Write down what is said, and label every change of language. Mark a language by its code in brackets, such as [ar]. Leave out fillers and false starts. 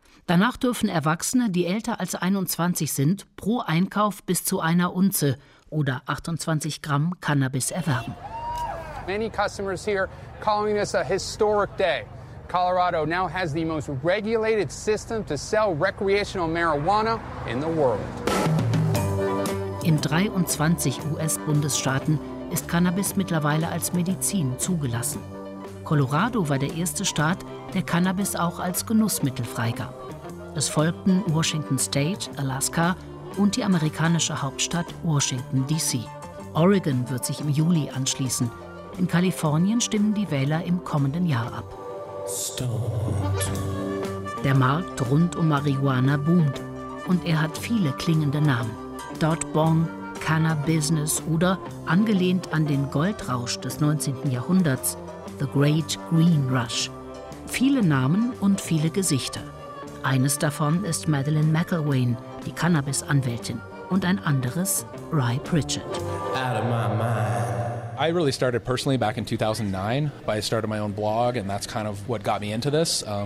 [de] Danach dürfen Erwachsene, die älter als 21 sind, pro Einkauf bis zu einer Unze oder 28 Gramm Cannabis erwerben. [en] Many customers here calling this a historic day. Colorado now has the most regulated system to sell recreational marijuana in the world. [de] In 23 US-Bundesstaaten ist Cannabis mittlerweile als Medizin zugelassen. Colorado war der erste Staat, der Cannabis auch als Genussmittel freigab. Es folgten Washington State, Alaska und die amerikanische Hauptstadt Washington, D.C. Oregon wird sich im Juli anschließen. In Kalifornien stimmen die Wähler im kommenden Jahr ab. Start. Der Markt rund um Marihuana boomt. Und er hat viele klingende Namen. Dot Bong, Cannabis oder, angelehnt an den Goldrausch des 19. Jahrhunderts, [en] The Great Green Rush. [de] Viele Namen und viele Gesichter. Eines davon ist Madeleine McIlwain, die Cannabis-Anwältin. Und ein anderes, Rye Pritchett. [en] Out of my mind. I really started personally back in 2009, but I started my own blog, and that's kind of what got me into this.